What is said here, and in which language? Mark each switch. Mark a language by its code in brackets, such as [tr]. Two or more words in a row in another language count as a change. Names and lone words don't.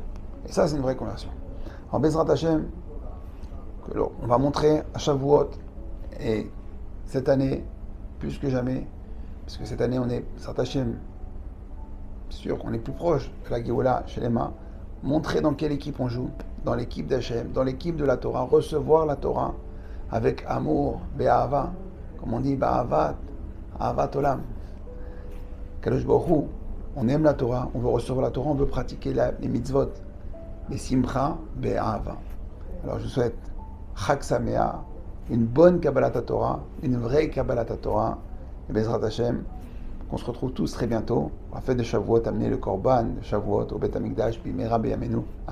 [fr] Et ça, c'est une vraie conversion. Alors, [he] בעזרת השם, [fr] on va montrer à Shavuot, et cette année, plus que jamais, parce que cette année, on est, [he] בעזרת השם, [fr] sûr qu'on est plus proche de la Géoula chez les mains, montrer dans quelle équipe on joue, dans l'équipe d'Hachem, dans l'équipe de la Torah, recevoir la Torah avec amour, be'ahava, comme on dit, [he] באהבת, אהבת עולם. קדוש ברוך הוא, [fr] on aime la Torah, on veut recevoir la Torah, on veut pratiquer les mitzvot, les simcha, be'ahava. Alors je souhaite [he] חג שמח, [fr] une bonne [he] קבלת תורה, [fr] une vraie [he] קבלת תורה, [fr] et [he] בעזרת השם, [fr] qu'on se retrouve tous très bientôt. On va faire de Shavuot, amener le Korban de Shavuot au [he] בית המקדש, [fr] puis [he] במהרה בימינו.